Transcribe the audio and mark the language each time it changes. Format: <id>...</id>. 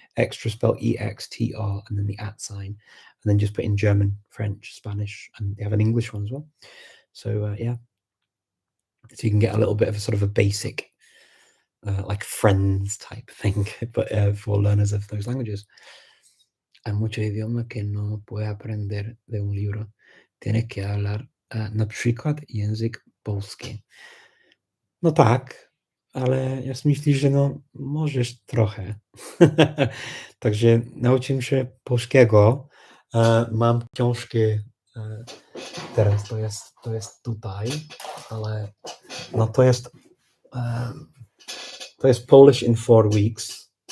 <en>Extra spelled EXTR and then the @ sign, and then just put in German, French, Spanish, and they have an English one as well. So yeah, so you can get a little bit of a sort of a basic like Friends type thing, but for learners of those languages.</en> <es>Hay muchos idiomas que no puedes aprender de un libro. Tienes que hablar</es> <pl>na przykład język polski. No tak, ale ja myślę, że no możesz trochę. Także nauczyłem się polskiego. Mam książkę, teraz to jest tutaj, ale no to jest</pl> <en>Polish in 4 weeks.</en>